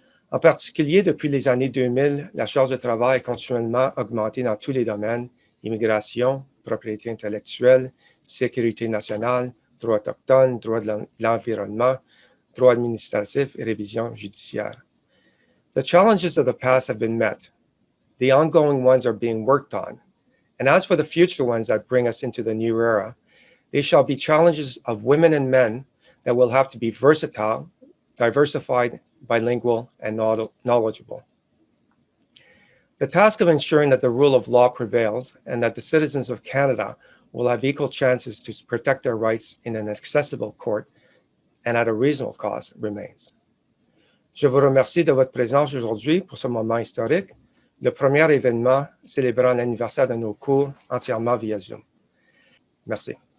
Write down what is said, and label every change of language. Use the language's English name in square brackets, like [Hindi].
[French] En particulier, depuis les années 2000, la charge de travail a continuellement augmenté dans tous les domaines, immigration, propriété intellectuelle, sécurité nationale, droit autochtone, droit de l'environnement, droit administratif et révision judiciaire. [English] The challenges of the past have been met. The ongoing ones are being worked on. And as for the future ones that bring us into the new era, they shall be challenges of women and men that will have to be versatile, diversified, bilingual, and knowledgeable. The task of ensuring that the rule of law prevails and that the citizens of Canada will have equal chances to protect their rights in an accessible court and at a reasonable cost remains. [French] Je vous remercie de votre présence aujourd'hui pour ce moment historique, le premier événement célébrant l'anniversaire de nos cours entièrement via Zoom. Merci.